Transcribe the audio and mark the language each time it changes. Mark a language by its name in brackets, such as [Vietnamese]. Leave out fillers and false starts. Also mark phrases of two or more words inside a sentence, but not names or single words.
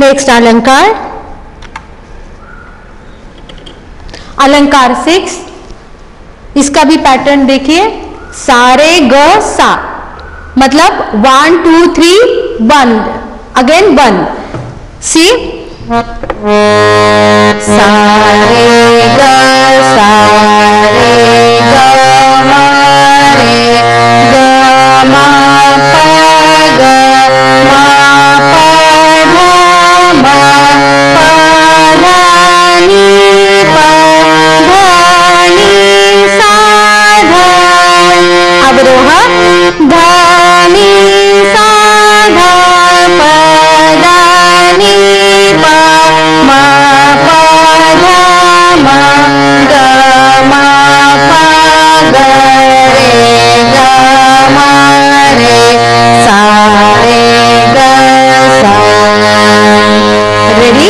[Hindi] अलंकार, अलंकार 6, इसका भी पैटर्न देखिए, सारे ग सा, मतलब 1 2 3 बंद, अगेन बंद, सी सारे ग सारे ग मा रे ग मा पा ग मा पा धा मा पा धा नी पा धा नी सा धा, अवरोह धा नी सा धा पा धा नी पा मा पा धा मा ग मा पा ग रे ग मा रे सा रे ग सा। रेडी?